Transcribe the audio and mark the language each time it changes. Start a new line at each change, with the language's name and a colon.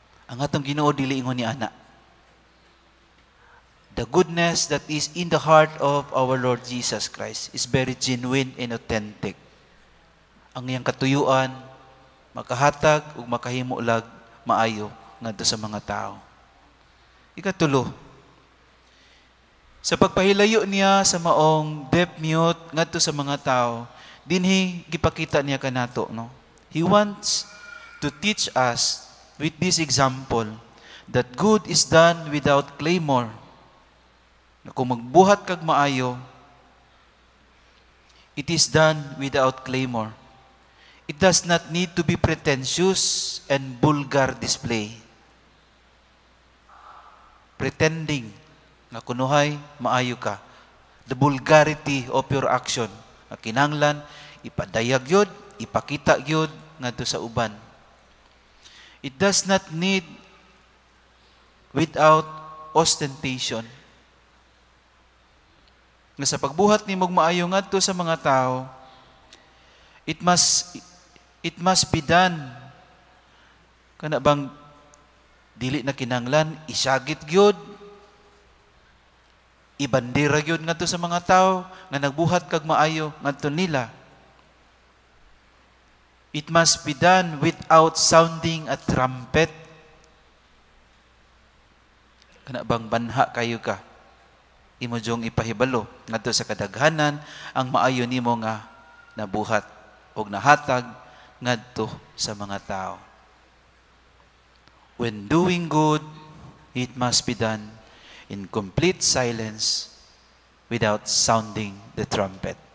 Cebuano: Ang atong Ginoo dili ingon ni ana.
English: The goodness that is in the heart of our Lord Jesus Christ is very genuine and authentic.
Cebuano: Ang iyang katuyuan makahatag ug makahimo lag maayo ngadto sa mga tao. Ikatulo, sa pagpahilayo niya sa maong deaf mute ngadto sa mga tao, dinhi gipakita niya kanato, no?
English: He wants to teach us with this example that good is done without clamor.
Cebuano: Na kung magbuhat kag maayo,
English: it is done without clamor. It does not need to be pretentious and vulgar display. Pretending
Cebuano: nga kunuhay maayo ka.
English: The vulgarity of your action.
Cebuano: Nga kinahanglan ipadayag yod, ipakita yod ngadto sa uban.
English: It does not need without ostentation.
Cebuano: Nga sa pagbuhat nimong maayo ngadto sa mga tao,
English: it must be done.
Cebuano: Kana bang dili na kinahanglan isagit gyud, ibandera gyud ngadto sa mga tao nga nagbuhat kag maayo ngadto nila.
English: It must be done without sounding a trumpet.
Cebuano: Kana bang banha kayo ka, imo jong ipahibalo ngadto sa kadaghanan ang maayo nimo nga nabuhat og nahatag ngadto sa mga tao.
English: When doing good, it must be done in complete silence without sounding the trumpet.